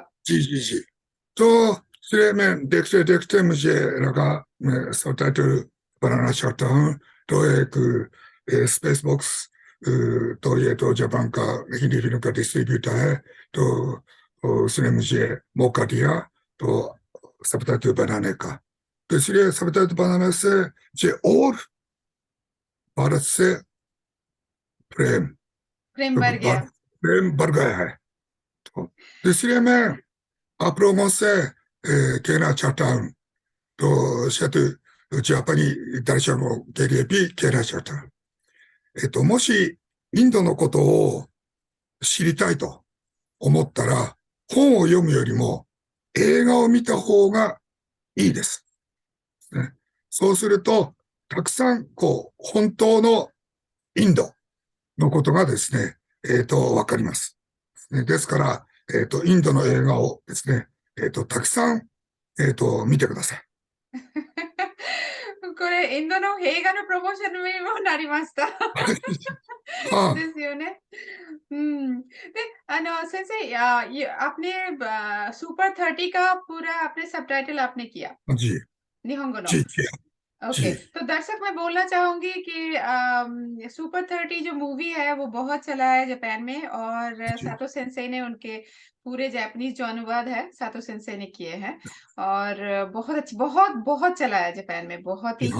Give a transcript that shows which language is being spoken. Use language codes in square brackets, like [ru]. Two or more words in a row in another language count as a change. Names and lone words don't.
[hi] जी जी जी तो इसलिए मैं देखते देखते मुझे लगा मैं सबटाइटल बनाना चाहता हूँ तो एक स्पेस बॉक्स तो ये तो जापान का हिंदी फिल्म का डिस्ट्रीब्यूटर है तो उसने मुझे मौका दिया तो सबटाइटल बनाने का तो इसलिए सबटाइटल बनाने से मुझे और भारत से प्रेम प्रेम बढ़ गया। प्रेम बढ़ गया है तो इसलिए मैं आप लोगों से कहना चाहता हूँ तो शायद जापानी दर्शकों के लिए भी कहना चाहता हूँ [ja] もしインドのことを知りたいと思ったら本を読むよりも映画を見た方がいいです。ね、そうするとたくさん本当のインドのことがですね、わかります。ですから、 インドの映画をですね、たくさん、見てください。これ、インドの映画のプロモーションにもなりました。はですよね。で、先生, [hi] आपने सुपर 30 का पूरा आपने सबटाइटल आपने किया い。जी, [ja] 日本語の [hi] जी, जी, ओके जी, तो दर्शक मैं बोलना चाहूंगी कि सुपर 30 जो मूवी है वो बहुत चला है जापान में और जी, सातो सेंसेई ने उनके पूरे जापानीज जो अनुवाद है सातो सेंसेई ने किए हैं और बहुत बहुत चला है जापान में बहुत ही